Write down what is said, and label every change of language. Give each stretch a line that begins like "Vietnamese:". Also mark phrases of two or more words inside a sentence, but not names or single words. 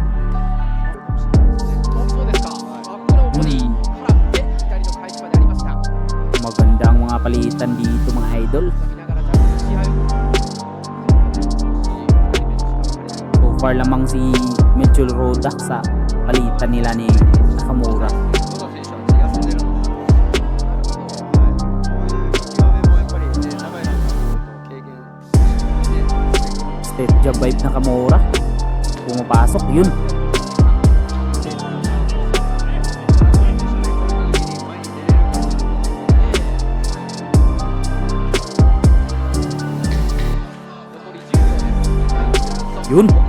Filipino: Magandang mga palitan dito mga idol. So far lamang si Melchor Roda sa palitan nila ni Nakamura.
Japanese: どの選手は気が済んでるので、こういう見極めもやっぱりね、長いなんか経験して、
English: Step jab vibe
Filipino: Nakamura. Pumapasok, yun. Yun.